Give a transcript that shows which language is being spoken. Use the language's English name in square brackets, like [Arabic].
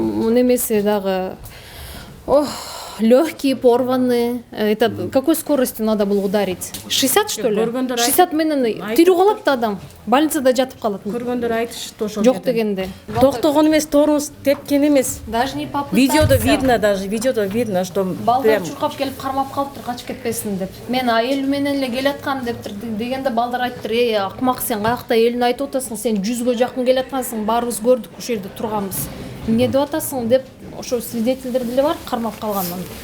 [Kyrgyz] Немесе дагы [Russian] легкие порваны. Это какой скоростью надо было ударить? 60 что ли? [Kyrgyz] 60 менен тирүү калат да адам. Больницада жатып калат. Көргөндөр айтышты ошол. Жок дегенде. Токтогон эмес, тормоз тепкен эмес. [Russian] Даже не попытался. Видеодо видно, что [Kyrgyz] балдар чуркап келип кармап калыптыр, качып кетпесин деп. Мен эл менен эле келаткан дептир дегенде балдар айттыр, акмак сен каякта элин айтып атасың, сен 100гө жакын келаткансың, баарыбыз көрдүк, ушул жерде турганбыз. Эмне деп атасың деп ошо свидетелдер деле бар, кармап калгандан.